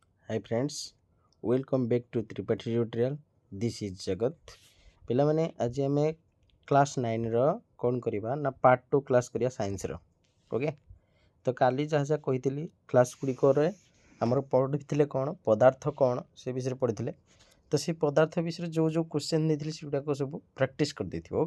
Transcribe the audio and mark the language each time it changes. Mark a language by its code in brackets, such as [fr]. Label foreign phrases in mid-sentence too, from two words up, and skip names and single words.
[en] Hi friends, welcome back to Tripathi tutorial. This is Jagat. [or] ପିଲାମାନେ ଆଜି ଆମେ କ୍ଲାସ୍ 9ର କ'ଣ କରିବା ନା ପାର୍ଟ 2 କ୍ଲାସ୍ କରିବା ସାଇନ୍ସର। ଓକେ, ତ କାଲି ଯାହା ଯାହା କହିଥିଲି କ୍ଲାସ୍ ଗୁଡ଼ିକରେ ଆମର ପଢ଼ିଥିଲେ କ'ଣ ପଦାର୍ଥ କ'ଣ ସେ ବିଷୟରେ ପଢ଼ିଥିଲେ। ତ ସେ ପଦାର୍ଥ ବିଷୟରେ ଯେଉଁ କ୍ୱେଶ୍ଚନ୍ ଦେଇଥିଲି ସେଗୁଡ଼ାକ ସବୁ ପ୍ରାକ୍ଟିସ୍ କରିଦେଇଥିବ।